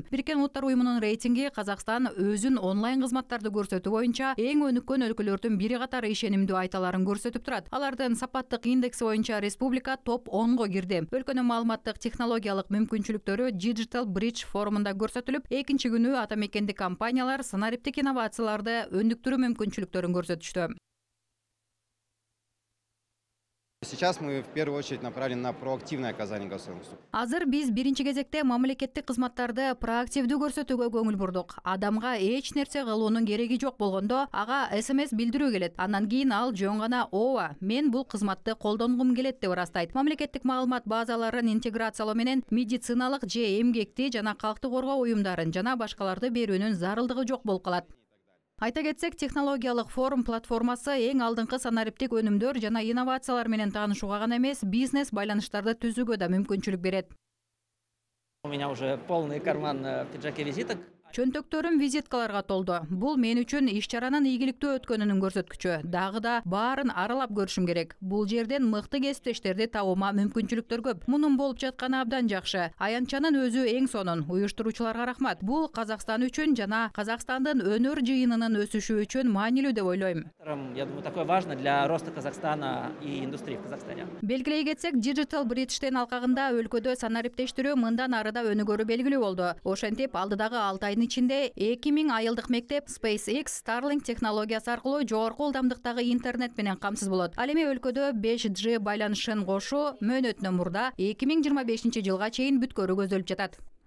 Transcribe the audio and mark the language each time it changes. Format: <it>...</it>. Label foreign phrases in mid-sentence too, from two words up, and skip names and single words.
<ky>Бириккен Улуттар уюмунун рейтинги Казакстан өзүн онлайн кызматтарды көрсөтүү боюнча эң өнүккөн өлкөлөрдүн бири катары ишенимдүү айталарын көрсөтүп турат. Алардын сапаттык индекси боюнча республика топ 10го кирди. Өлкөнүн маалыматтык технологиялык мүмкүнчүлүктөрү Digital Bridge форумунда көрсөтүлүп, экинчи күнү ата мекендик компаниялар санариптик инновацияларды өндүктүрүү мүмкүнчүлүктөрүн көрсөтүштү.</ky> <ru>Сейчас мы в первую очередь направлены на проактивное оказание государственных услуг.</ru> <ky>Азыр биз биринчи кезекте мамлекеттик кызматтарды проактивдүү көрсөтүүгө көңүл бурдук. Адамга эч нерсе кылуунун кереги жок болгондо ага СМС билдирүү келет. Андан кийин ал жөн гана "Ооба, мен бул кызматты колдонгум келет" деп ырастайт. Мамлекеттик маалымат базаларын интеграциялоо менен медициналык же эмгекти жана калкты коргоо уюмдарын жана башкаларды берүүнүн зарылдыгы жок болуп калат. Айта кетсек, технологиялык форум платформасы эң алдыңкы санариптик өнүмдөр жана инновациялар менен таанышууга гана эмес, бизнес байланыштарды түзүүгө да мүмкүнчүлүк берет.</ky> <ru>У меня уже полный карман в пиджаке визиток.</ru> <ky>Чөнтөктөрүм визиткаларга толду. Бул мен үчүн иш-чаранын ийгиликтүү өткөнүнүн көрсөткүчү. Дагы да баарын аралап көрүшүм керек. Бул жерден мыкты кесиптештерди табуума мүмкүнчүлүктөр көп. Мунун болуп жатканы абдан жакшы. Аянтчанын өзү эң сонун. Уюштуруучуларга рахмат. Бул Казакстан үчүн жана Казакстандын өнөр жыйынынын өсүшү үчүн маанилүү деп ойлойм.</ky> <ru>Я думаю, такое важно для роста Казахстана и индустрии в Казахстане.</ru> <ky>Белгилей кетсек, Digital Bridge'тен алкагында өлкөдө санариптештирүү мындан ары да өнүгөрү белгилүү болду. Ошентип, алдыдагы 6 айдын ичинде 2000 айылдык мектеп SpaceX Starlink технологиясы аркылуу жогорку ылдамдыктагы интернет менен камсыз болот. Ал эми өлкөдө 5G байланышын кошуу мөөнөтүнөн мурда 2025 жылга чейин бүткөрүү көзөлүп жатат.</ky>